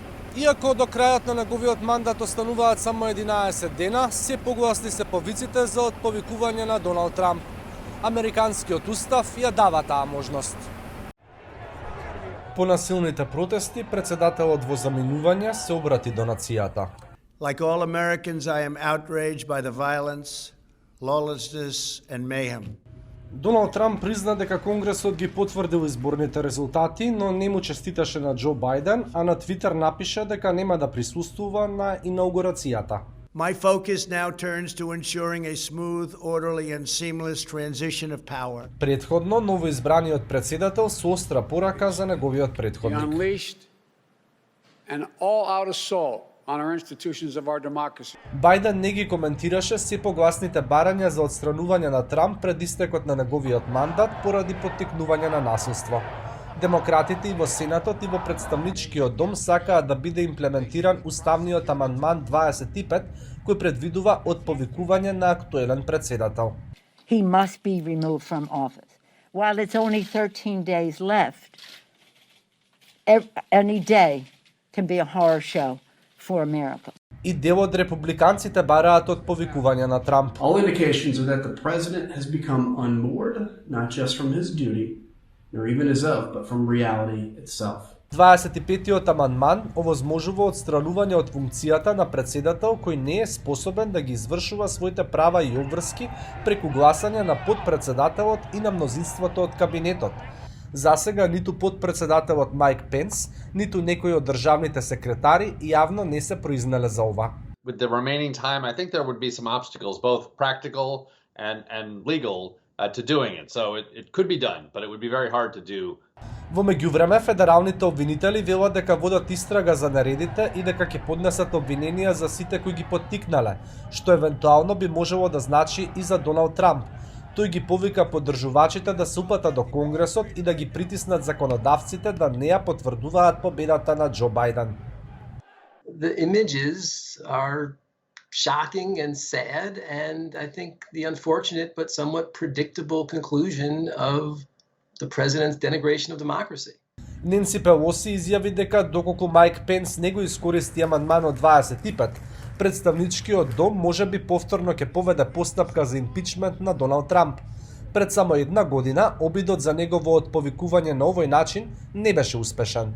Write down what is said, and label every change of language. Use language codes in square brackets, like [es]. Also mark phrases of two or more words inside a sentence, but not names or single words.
[mk] Иако до крајот на неговиот мандат остануваат само 11 дена, се погласни се повиците за отповикување на Доналд Трамп. Американскиот устав ја дава таа можност. По насилните протести, председателот во заминување се обрати до нацијата. [en] Like all Americans, I am outraged by the violence, lawlessness and mayhem. [mk] Доналд Трамп призна дека Конгресот ги потврдил изборните резултати, но не му честиташе на Џо Бајден, а на Твитер напише дека нема да присуствува на инаугурацијата. [en] My focus now turns to ensuring a smooth, orderly and seamless transition of power. [mk] Претходно, новоизбраниот председател со остра порака за неговиот претходник. Бајден не ги коментираше се погласните барања за отстранување на Трамп пред истекот на неговиот мандат поради поттикнување на насилство. Демократите и во Сенатот и во Представничкиот дом сакаат да биде имплементиран уставниот амандман 25 кој предвидува отповикување на актуелен председател. [en] He must be removed from office. While it's only 13 days left, any day can be a horror show for America. [mk] И дел од републиканците бараат отповикување на Трамп. [en] All indications are that the president has become unmoored, not just from his duty, nor even his oath, but from reality itself. [mk] 25-тиот амандман овозможува отстранување од функцијата на председател кој не е способен да ги извршува своите права и обврски преку гласање на подпредседателот и на мнозинството од кабинетот. Засега ниту подпредседателот Майк Пенс, ниту некој од државните секретари јавно не се произнеле за ова. [en] With the remaining time, I think there would be some obstacles, both practical and legal, to doing it. So it could be done, but it would be very hard to do. [mk] Во меѓувреме, федералните обвинители велат дека водат истрага за нередите и дека ќе поднесат обвиненија за сите кои ги поттикнале, што евентуално би можело да значи и за Доналд Трамп. Тој ги повика поддржувачите да се упатат до Конгресот и да ги притиснат законодавците да не ја потврдуваат победата на Џо Бајден. [en] The images are shocking and sad, and I think the unfortunate but somewhat predictable conclusion of the president's denigration of democracy. [mk] Ненси Пелоси изјави дека доколку Майк Пенс не го искористи амандманот 25, Представничкиот дом можеби повторно ќе поведе постапка за импичмент на Доналд Трамп. Пред само една година, обидот за негово отповикување на овој начин не беше успешен.